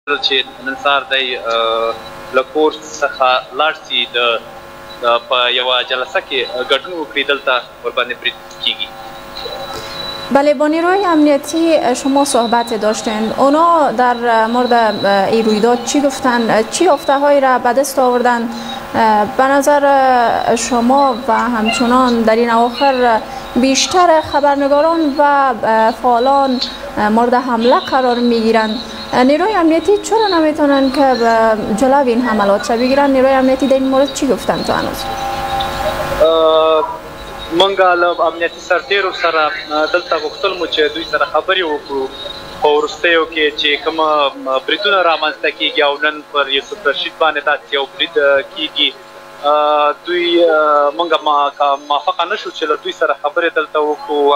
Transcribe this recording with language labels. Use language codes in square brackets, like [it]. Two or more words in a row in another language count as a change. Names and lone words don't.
[ps] چې نن سهار دی له کور څخه لاړ سي په یوه جلسه کې ګډون وکړي دلته ورباندې برید کیږي. [fa] بله، با نیروی امنیتی شما صحبت داشتین، اونا در مورد این رویداد چی گفتن؟ چی یافته‌هایی را به دست آوردن؟ به نظر شما و همچنان در این اواخر بیشتر خبرنگاران و فعالان مورد حمله قرار میگیرند. نیروی امنیتی چرا نمیتونن که جلو این حملات را بگیرن؟ نیروی امنیتی در این مورد چی گفتن تو هنوز؟ [ps] منګه له امنیتي سرتیرو سره دلته غوښتل مو چې دوی سره خبرې وکړو په وروستیو کې چې کومه بریدونه رامنځته کیږي او نن پر یوسف رشید باندې داسې یو برید کیږي. دوی منګه موافقه نشو چې له دوی سره خبرې دلته وکړو.